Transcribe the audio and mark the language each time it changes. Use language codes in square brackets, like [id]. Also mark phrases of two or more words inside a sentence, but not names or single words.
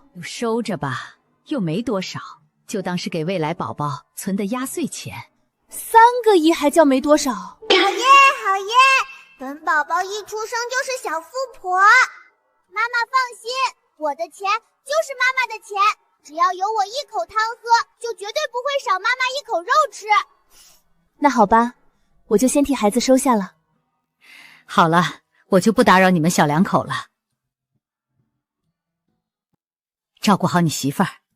[zh] 就收着吧，又没多少，就当是给未来宝宝存的压岁钱。 3个亿还叫没多少？好耶好耶！等宝宝一出生就是小富婆。妈妈放心，我的钱就是媽媽的錢，只要有我一口湯喝，就絕對不會少媽媽一口肉吃。那好吧，我就先替孩子收下了。好了，我就不打擾你們小兩口了，照顧好你媳婦兒。